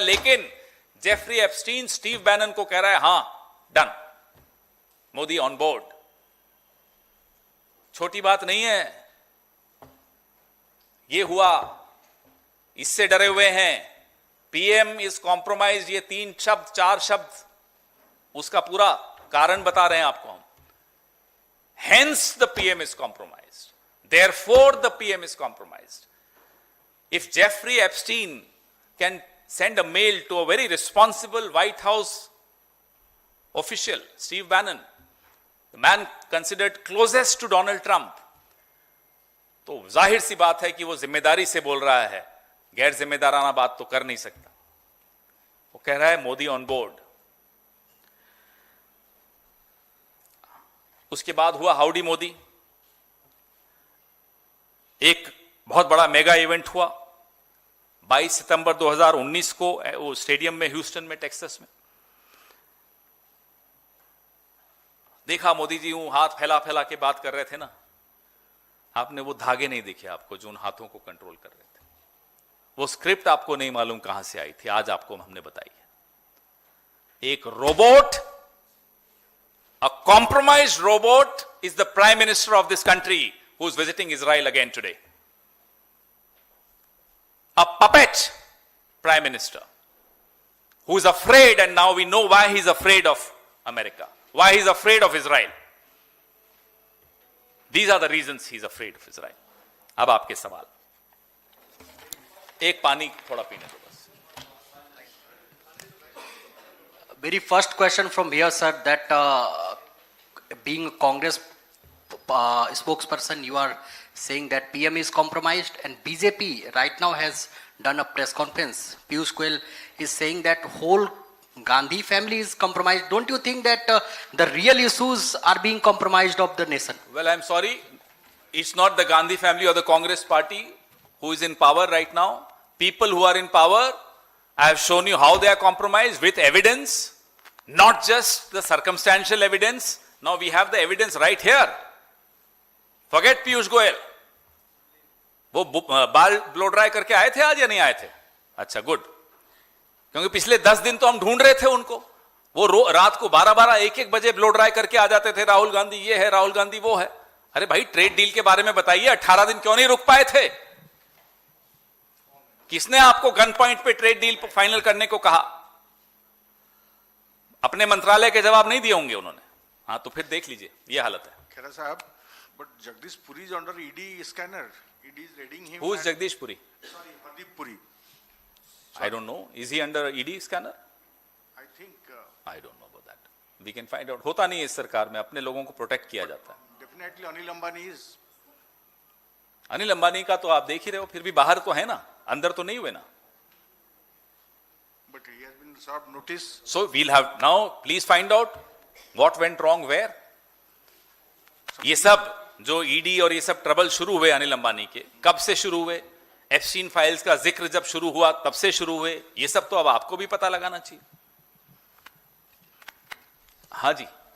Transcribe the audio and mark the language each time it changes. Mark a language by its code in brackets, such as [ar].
[hi] लेकिन Jeffrey Epstein Steve Bannon को कह रहा है, हां डन, मोदी [en] On board. [hi] छोटी बात नहीं है ये हुआ, इससे डरे हुए हैं। [en] PM is compromise, [hi] ये 3 शब्द 4 शब्द, उसका पूरा कारण बता रहे हैं आपको हम। [en] Hence the PM is compromised. Therefore the PM is compromised. If Jeffrey Epstein can send a mail to a very responsible White House official, Steve Bannon, the man considered closest to Donald Trump, [hi] तो जाहिर सी बात है कि वो जिम्मेदारी से बोल रहा है, गैर जिम्मेदाराना बात तो कर नहीं सकता। वो कह रहा है मोदी [en] On board. [hi] उसके बाद हुआ हाउडी मोदी, एक बहुत बड़ा मेगा इवेंट हुआ 22 सितंबर 2019 को वो स्टेडियम में, ह्यूस्टन में, टेक्सास में। देखा मोदी जी यूं हाथ फैला फैला के बात कर रहे थे ना, आपने वो धागे नहीं दिखे आपको जो उन हाथों को कंट्रोल कर रहे थे। वो स्क्रिप्ट आपको नहीं मालूम कहां से आई थी, आज आपको हमने बताई है। एक robot, [en] a compromised robot is the prime minister of this country who is visiting Israel again today. A puppet prime minister who is afraid, and now we know why he's afraid of America, why he's afraid of Israel. These are the reasons he's afraid of Israel. [hi] अब आपके सवाल, एक पानी थोड़ा पीने दो बस। [en] Very first question from here, sir, that being a Congress spokesperson, you are saying that PM is compromised, and BJP right now has done a press conference. Piyush Goyal is saying that whole Gandhi family is compromised. Don't you think that the real issues are being compromised of the nation? Well, I'm sorry, it's not the Gandhi family or the Congress party who is in power right now. People who are in power I have shown you how they are compromised with evidence, not just the circumstantial evidence. Now we have the evidence right here. Forget Piyush Goyal. [hi] वो बाल blow dry करके आए थे आज या नहीं आए थे? अच्छा, गुड, क्योंकि पिछले 10 दिन तो हम ढूंढ रहे थे उनको। वो रात को 12-12, 1-1 बजे ब्लो ड्राई करके आ जाते थे, राहुल गांधी ये है, राहुल गांधी वो है। अरे भाई, ट्रेड डील के बारे में बताइए, 18 दिन क्यों नहीं रुक पाए थे? किसने आपको गन पॉइंट पे ट्रेड डील फाइनल करने को कहा? अपने मंत्रालय के जवाब नहीं दिए होंगे उन्होंने। हाँ, तो फिर देख लीजिए, ये हालत है। [en] Khera sahab, but Jagdish Puri is under ED scanner. ED is raiding him. Who is Jagdish Puri? Sorry, Hardeep Puri. I don't know. Is he under ED scanner? I think I don't know about that. We can find out. [hi] होता नहीं है इस सरकार में, अपने लोगों को protect किया जाता है। [en] definitely Anil Ambani is. [hi] Anil Ambani का तो आप देख ही रहे हो, फिर भी बाहर तो है ना, अंदर तो नहीं हुए ना। [en] But he has been served notice. So we'll have now, please find out what went wrong where. [hi] ये सब जो ईडी और ये सब ट्रबल शुरू हुए अनिल अंबानी के, कब से शुरू हुए? एप्स्टीन फाइल्स का जिक्र जब शुरू हुआ तब से शुरू हुए। ये सब तो अब आपको भी पता लगाना चाहिए। हाँ जी,